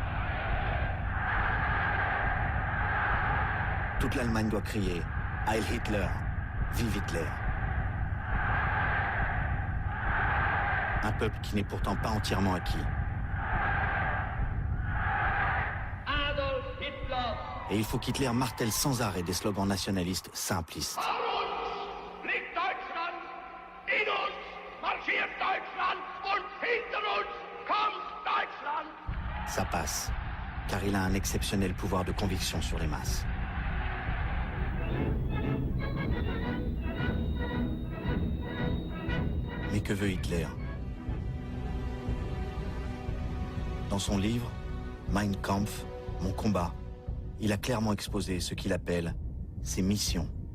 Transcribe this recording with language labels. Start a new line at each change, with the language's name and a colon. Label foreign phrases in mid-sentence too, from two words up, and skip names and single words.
French: Toute l'Allemagne doit crier « Heil Hitler !» « Vive Hitler !» Un peuple qui n'est pourtant pas entièrement acquis. Adolf Hitler. Et il faut qu'Hitler martèle sans arrêt des slogans nationalistes simplistes.
German: Vor uns liegt Deutschland, in uns marschiert Deutschland und hinter uns kommt Deutschland.
French: Ça passe, car il a un exceptionnel pouvoir de conviction sur les masses. Mais que veut Hitler? Dans son livre, Mein Kampf, Mon combat, il a clairement exposé ce qu'il appelle ses missions.